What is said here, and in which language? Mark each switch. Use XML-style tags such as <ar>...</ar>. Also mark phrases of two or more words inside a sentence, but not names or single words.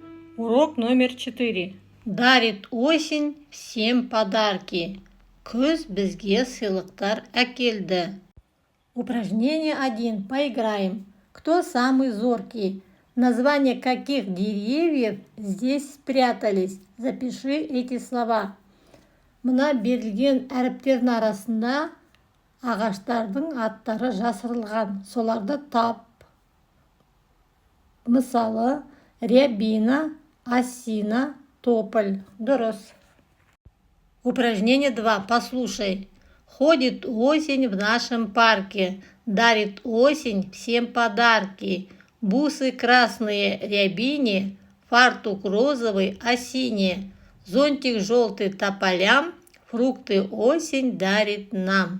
<ru>Урок номер 4. Дарит осень всем подарки.</ru> <kk>Күз бізге сыйлықтар әкелді.</kk> <ru>Упражнение 1. Поиграем. Кто самый зоркий? Названия каких деревьев здесь спрятались? Запиши эти слова.</ru> <kk>Мына берілген әріптердің арасында ағаштардың аттары жасырылған. Соларды тап. Мысалы, рябина, осина, тополь. Дұрыс.</kk> <ru>Упражнение 2. Послушай. Ходит осень в нашем парке, дарит осень всем подарки. Бусы красные рябине, фартук розовый осине, зонтик желтый тополям, фрукты осень дарит нам.</ru>